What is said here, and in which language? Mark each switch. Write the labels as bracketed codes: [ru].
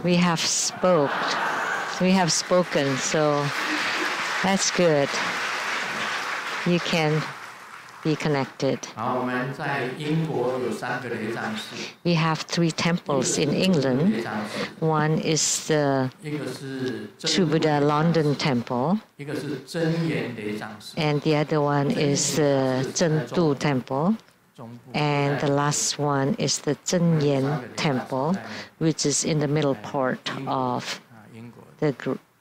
[en] We have spoken, so that's good. You can be connected. [zh] 好，我们在英国有3个雷藏寺。 [en] We have 3 temples in England. One is the [zh] 一个是 [en] Buddha London Temple, [zh] 一个是真言雷藏寺。 [en] and the other one is the Zhendu Temple. And the last one is the Zhenyan Temple, which is in the middle part of the group.